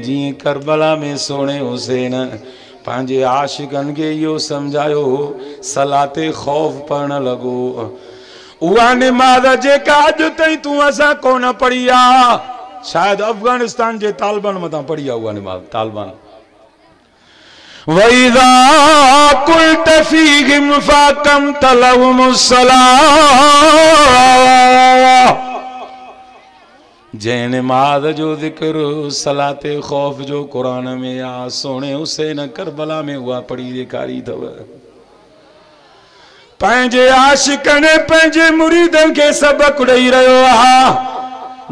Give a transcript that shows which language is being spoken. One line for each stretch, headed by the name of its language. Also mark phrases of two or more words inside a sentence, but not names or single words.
Sindhi: जीअं करबला में सोणे हुसैन पंहिंजे आशिकनि खे इहो सम्झायो सलाते ख़ौफ़ पढ़ण लॻो। उहा निमाज़ जेका अॼु ताईं तूं असां कोन पढ़ी आहे शायदि अफगानिस्तान जे तालिबान मथां पढ़ी आहे उहा निमाज़ तालिबान।
Arabic: وإذا كنت فيهم فأقمت لهم الصلاة. जंहिं निमाज़ जो ज़िक्र सलाते ख़ौफ़ जो कुरान में आहे सोणे हुसैन करबला में उहा पढ़ी ॾेखारी अथव। पंहिंजे आशिकनि पंहिंजे मुरीदनि खे सबक़ ॾेई रहियो आहे।